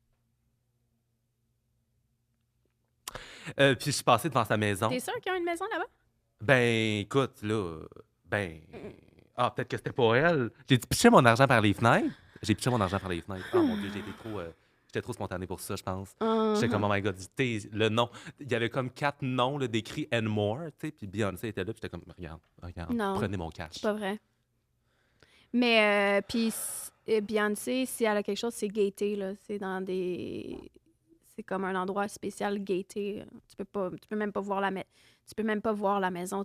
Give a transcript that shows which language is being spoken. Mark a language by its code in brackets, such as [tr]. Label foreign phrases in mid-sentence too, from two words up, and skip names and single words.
[fr] Puis je suis passé devant sa maison. T'es sûr qu'ils ont une maison là-bas? Ben, écoute, là, ah, peut-être que c'était pas elle. J'ai pitché mon argent par les fenêtres. Oh mon Dieu, j'étais trop spontané pour ça, je pense. J'étais comme, [en] oh my God, [fr] le nom. Il y avait comme 4 noms là, décrits and more, tu sais, puis Beyoncé était là, puis j'étais comme, regarde, Non, prenez mon cash. c'est pas vrai. Mais, puis Beyoncé, si elle a quelque chose, c'est gaté, là. C'est dans des... C'est comme un endroit spécial gaté. Tu peux même pas voir la maison.